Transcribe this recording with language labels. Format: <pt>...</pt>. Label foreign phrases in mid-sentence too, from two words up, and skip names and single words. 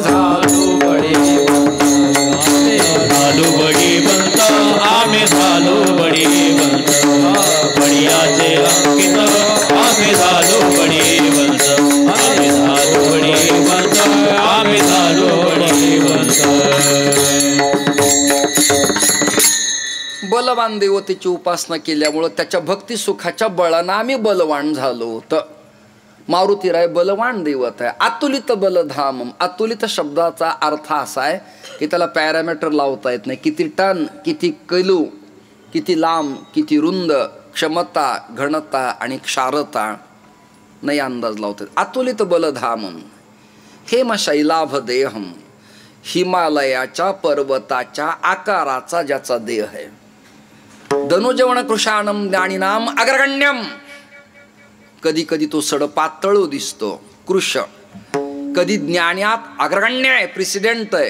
<mr>झालो बळीवंत, आम्ही झालो बळीवंत, बळीयाचे अंकित आम्ही झालो बळीवंत, आम्ही झालो बळीवंत, आम्ही झालो बळीवंत. बलवान देवतेची उपासना केल्यामुळं त्याच्या भक्ती सुखाच्या बळानं आम्ही बलवान झालो. तर मारुतीराय बलवान देवत आहे.</mr> <sa>अतुलित बलधामम,</sa> <mr>अतुलित शब्दाचा अर्थ असा आहे की त्याला पॅरामीटर लावता येत नाही. किती टन, किती किलो, किती लांब, किती रुंद, क्षमता, घनता आणि क्षारता नाही अंदाज लावता येत.</mr> <sa>अतुलित बलधामम हेमशैलाभ देहम,</sa> <mr>हिमालयाच्या पर्वताच्या आकाराचा ज्याचा देह आहे.</mr> <sa>धनुजवन कृशानम ज्ञानीनाम अग्रगण्यम,</sa> <mr>कधी कधी तो सडपातळ दिसतो कृश, कधी ज्ञानात अग्रगण्य आहे, प्रेसिडेंट आहे.</mr>